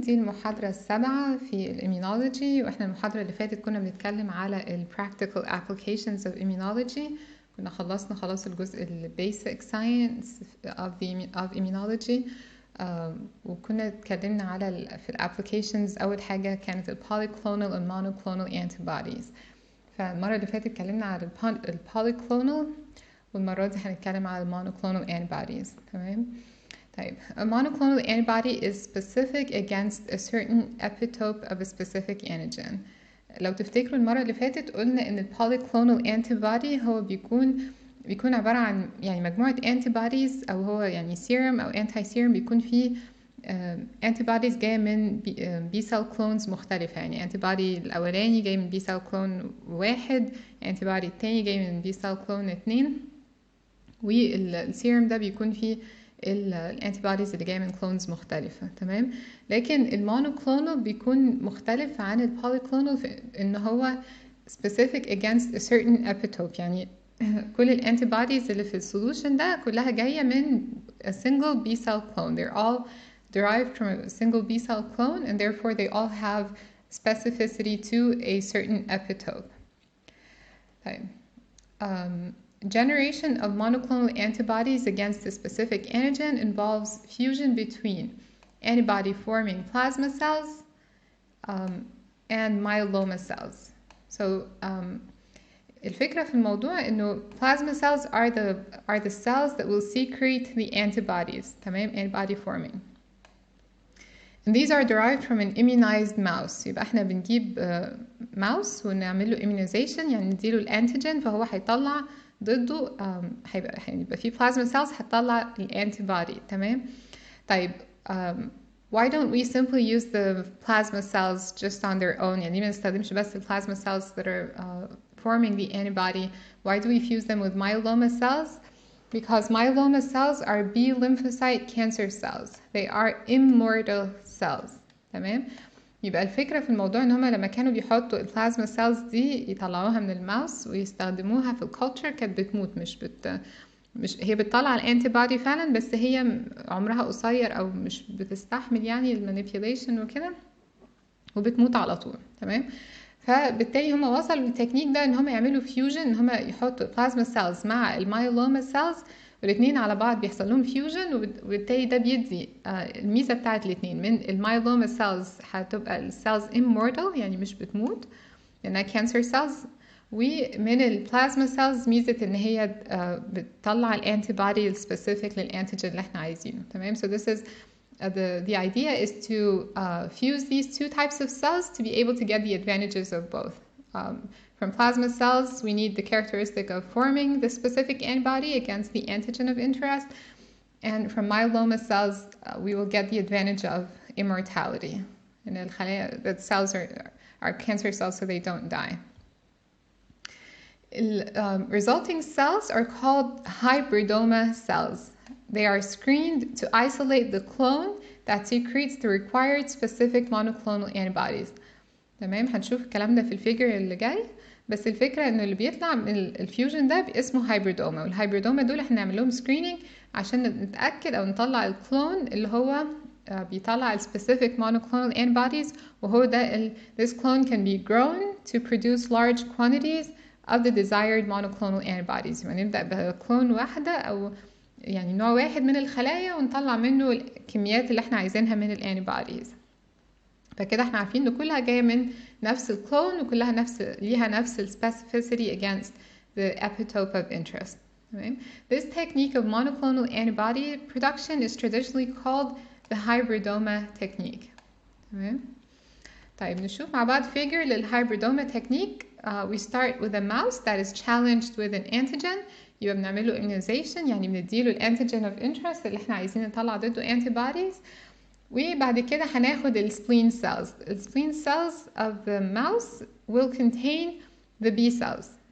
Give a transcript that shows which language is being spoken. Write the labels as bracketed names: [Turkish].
[Arabic] دي المحاضرة السابعة في الإيميونولوجي، وإحنا المحاضرة اللي فاتت كنا بنتكلم على ال Practical Applications of Immunology. كنا خلصنا خلاص الجزء ال Basic Science of Immunology. وكنا اتكلمنا على في ال Applications. أول حاجة كانت ال Polyclonal and Monoclonal Antibodies. فالمرة اللي فاتت اتكلمنا على ال Polyclonal، والمرة دي هنتكلم على ال Monoclonal Antibodies. تمام. طيب, [English] a monoclonal antibody is specific against a certain epitope of a specific antigen. [Arabic] لو تفتكروا المرة اللي فاتت قلنا إن ال polyclonal antibody هو بيكون عبارة عن يعني مجموعة antibodies، أو هو يعني serum أو anti-serum بيكون فيه antibodies جاية من B cell clones مختلفة. يعني antibody الأولاني جاي من B cell clone 1، antibody التاني جاي من B cell clone 2، والسيرم ده بيكون فيه الانتيبوديز اللي جايه من كلونز مختلفه. تمام. لكن المونوكلونال بيكون مختلف عن البوليكلونال في ان هو [English] specific against a certain epitope. [Arabic] يعني كل الانتيبوديز اللي في السولوشن ده كلها جايه من [English] a single B cell clone. They're all derived from a single B cell clone, and therefore they all have specificity to a certain epitope. [Arabic] طيب. [English] Generation of monoclonal antibodies against a specific antigen involves fusion between antibody-forming plasma cells and myeloma cells. So [Arabic] الفكرة في الموضوع إنه [English] plasma cells are the cells that will secrete the antibodies. تمام. antibody forming. And these are derived from an immunized mouse. [Arabic] يبقى احنا بنجيب mouse ونعمل له immunization، يعني نديله الانتيجين فهو هيطلع ضده هيبقى فيه plasma cells هتطلع الانتيبودي. تمام. [English] طيب why don't we simply use the plasma cells just on their own؟ [Arabic] يعني ما نستخدمش بس [English] plasma cells that are forming the antibody. Why do we fuse them with myeloma cells? Because myeloma cells are B lymphocyte cancer cells. They are immortal cells. [Arabic] تمام. يبقى الفكرة في الموضوع ان هما لما كانوا بيحطوا البلازما سيلز دي يطلعوها من الماوس ويستخدموها في الكولتشر كانت بتموت، مش هي بتطلع الانتي بودي فعلا، بس هي عمرها قصير او مش بتستحمل يعني المانيبيوليشن وكده وبتموت على طول. تمام. فبالتالي هم وصلوا للتكنيك ده ان هم يعملوا فيوجن، ان هم يحطوا بلازما سيلز مع المايلوما سيلز، والاثنين على بعض بيحصل لهم فيوجن، وبالتالي ده بيدي الميزه بتاعت الاثنين. من المايلوما سيلز هتبقى السيلز immortal يعني مش بتموت لانها كانسر سيلز، ومن البلازما سيلز ميزه ان هي بتطلع الانتي بودي السبيسيفيك للانتيجين اللي احنا عايزينه. تمام. [English] So this is the idea is to fuse these two types of cells to be able to get the advantages of both. From plasma cells, we need the characteristic of forming the specific antibody against the antigen of interest, and from myeloma cells, we will get the advantage of immortality. And the cells are cancer cells, so they don't die. Resulting cells are called hybridoma cells. They are screened to isolate the clone that secretes the required specific monoclonal antibodies. [Arabic] تمام. هنشوف الكلام ده في الفيجر اللي جاي، بس الفكرة ان اللي بيطلع من الفيوجن ده اسمه هايبريدوما، والهايبريدوما دول احنا نعمل لهم سكريننج عشان نتأكد او نطلع الكلون اللي هو بيطلع specific monoclonal antibodies، وهو ده [English] this clone can be grown to produce large quantities of the desired monoclonal antibodies. [Arabic] يعني نبدأ بكلون واحدة أو يعني نوع واحد من الخلايا ونطلع منه الكميات اللي احنا عايزينها من الانتيبوديز. فكده احنا عارفين ان كلها جاية من نفس الكلون وكلها ليها نفس [English] specificity against the epitope of interest. [Arabic] تمام. [English] This technique of monoclonal antibody production is traditionally called the hybridoma technique. [Arabic] تمام. طيب نشوف مع بعض figure للhybridoma technique. [English] We start with a mouse that is challenged with an antigen. [Arabic] يبقى بنعمل له immunization، يعني بنديله الانتيجين of interest اللي احنا عايزين نطلع ضده antibodies، وبعد كده هناخد [English] spleen cells. spleen cells of the mouse will contain the B cells.